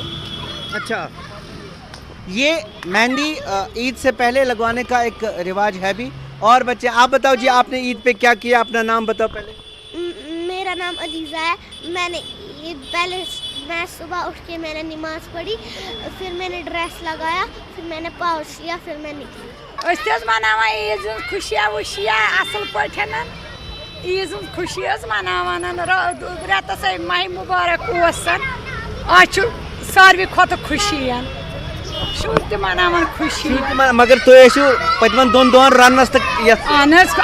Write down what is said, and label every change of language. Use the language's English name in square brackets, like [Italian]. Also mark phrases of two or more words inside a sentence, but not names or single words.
[Hindi] अच्छा, ये मेहंदी ईद से पहले लगवाने का एक रिवाज है भी। और बच्चे, आप बताओ जी, आपने ईद पे क्या किया? अपना नाम बताओ पहले। मेरा नाम अजीज़ा है। मैं सुबह उठ के मैंने नमाज पढ़ी, फिर मैंने ड्रेस लगाया, फिर मैंने पाउच लिया, फिर मैं निकली। [Kashmiri] मनावान ईद खुशियाँ वुशियाँ असल पठन ईद खुशी मनावान रेतस माह मुबारक आज सारवी खत खुशी शुर त मनावान खुशी। मगर तुम पतमन 2 दोन रनस तक